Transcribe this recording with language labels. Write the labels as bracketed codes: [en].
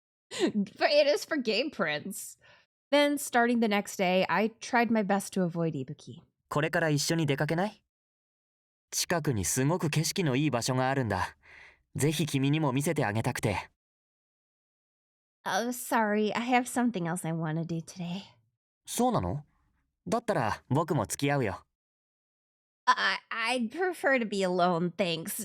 [en] It is for Game Prince. Then, starting the next day, I tried my best to avoid Ibuki. [ja] これから一緒に出かけない？近くにすごく景色のいい場所があるんだ。ぜひ君にも見せてあげたくて。 [en] Oh, sorry, I have something else I want to do today. [ja] そうなの？だったら僕も付き合うよ。 [en] I'd prefer to be alone, thanks.